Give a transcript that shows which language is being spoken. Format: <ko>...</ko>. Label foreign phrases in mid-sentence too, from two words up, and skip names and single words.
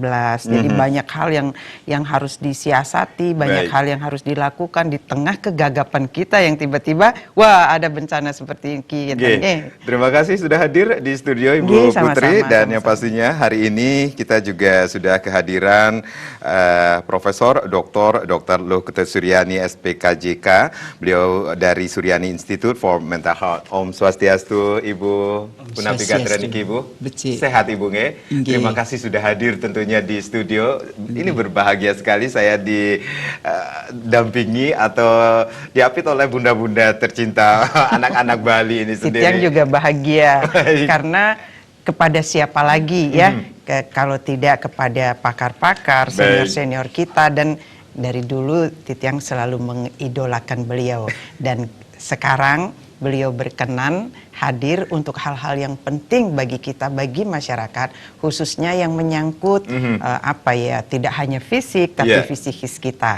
<id>Jadi banyak hal yang harus disiasati, banyak hal yang harus dilakukan di tengah kegagapan kita yang tiba-tiba, wah ada bencana seperti ini. Terima kasih sudah hadir di studio Ibu Putri. Dan yang pastinya hari ini kita juga sudah kehadiran Profesor Dr. Luhut Suryani SPKJK. Beliau dari Suryani Institute for Mental Health.</id> <ban>Om Swastiastu Ibu. Punapigatran niki Ibu.</ban> <id>Sehat Ibu nge? Terima kasih sudah hadir tentunya di studio. Ini berbahagia sekali saya didampingi atau diapit oleh bunda-bunda tercinta anak-anak Bali ini sendiri. Yang juga bahagia karena kepada siapa lagi ya kalau tidak kepada pakar-pakar senior-senior kita, dan dari dulu Titiang selalu mengidolakan beliau dan sekarang beliau berkenan hadir untuk hal-hal yang penting bagi kita, bagi masyarakat, khususnya yang menyangkut tidak hanya fisik tapi psikis kita.</id>